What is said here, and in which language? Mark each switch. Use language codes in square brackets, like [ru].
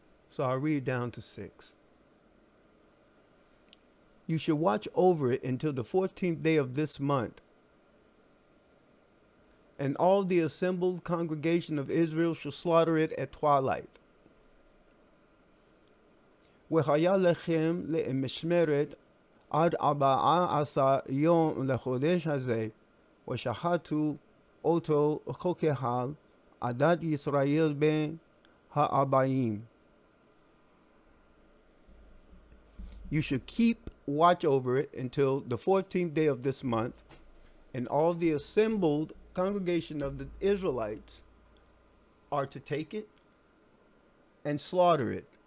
[en] So I'll read down to 6. You should watch over it until the 14th day of this month, and all the assembled congregation of Israel shall slaughter it at twilight. [he] והיה לכם למשמרת עד 14 יום לחודש הזה, ושחטו אותו כקהל עדת ישראל בין הארבעים. [en] You should keep watch over it until the 14th day of this month, and all the assembled congregation of the Israelites are to take it and slaughter it.